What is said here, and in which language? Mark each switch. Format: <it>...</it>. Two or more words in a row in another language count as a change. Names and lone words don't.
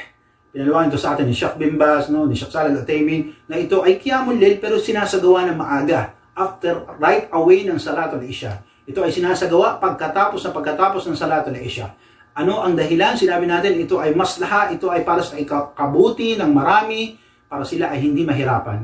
<tl>Pinaliwanag ito sa atin ni Sheikh bin Baz, no? Ni Sheikh Salih Al-Uthaymeen, na ito ay</tl> <ar>قيام الليل</ar> <tl>pero sinasagawa ng maaga,</tl> <en>right away</en> <tl>ng</tl> <ar>صلاة العشاء.</ar> <tl>Ito ay sinasagawa pagkatapos ng</tl> <ar>صلاة العشاء.</ar> <tl>Ano ang dahilan? Sinabi natin, ito ay maslaha, ito ay para sa kabuti ng marami, para sila ay hindi mahirapan.</tl>